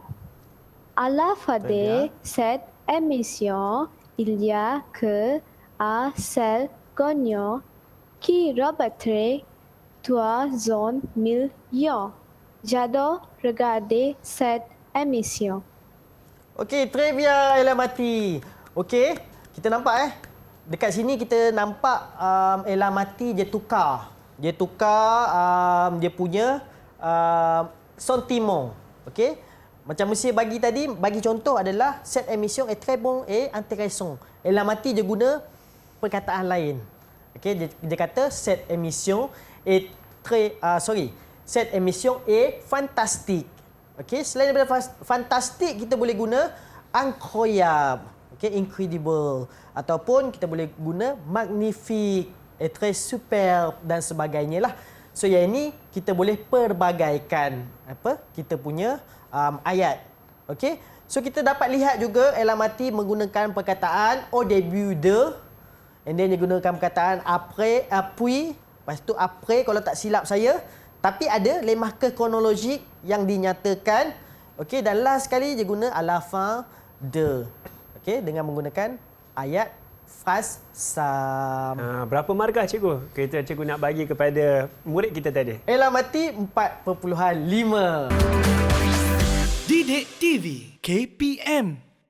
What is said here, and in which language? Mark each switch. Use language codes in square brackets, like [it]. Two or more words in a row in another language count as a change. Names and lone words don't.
[fr] À la fin de cette émission, il y a que un seul gagnant qui remporterait 300 millions. J'adore regarder cette émission. Okey, très bien Elamati. [ms] Okey, kita nampak dekat sini kita nampak Elamati dia tukar. Dia punya sentiment. Okey? Macam Monsieur bagi tadi, bagi contoh adalah [fr] cette émission est très bon et intéressant. [ms] Elamati dia guna perkataan lain. [fr] Okey, [ms] dia kata [fr] cette émission est très Set émission est fantastique. [ms] Okey, selain daripada fantastic, kita boleh guna incroyable, okey, incredible, ataupun kita boleh guna magnifique, [fr] très super [ms] dan sebagainya lah. So yang ini kita boleh perbagaikan kita punya ayat. Okey. So kita dapat lihat juga Elamati menggunakan perkataan [fr] au début de, [en] and then [ms] dia gunakan perkataan [fr] après, puis, [ms] lepas tu après kalau tak silap saya. Tapi ada [fr] les marqueurs chronologiques [ms] yang dinyatakan. Okey, dan last sekali dia guna [fr] à la fin de. [ms] Okey, dengan menggunakan ayat fras sam. Berapa markah cikgu cikgu nak bagi kepada murid kita tadi? Elamati 4.5. Didik TV KPM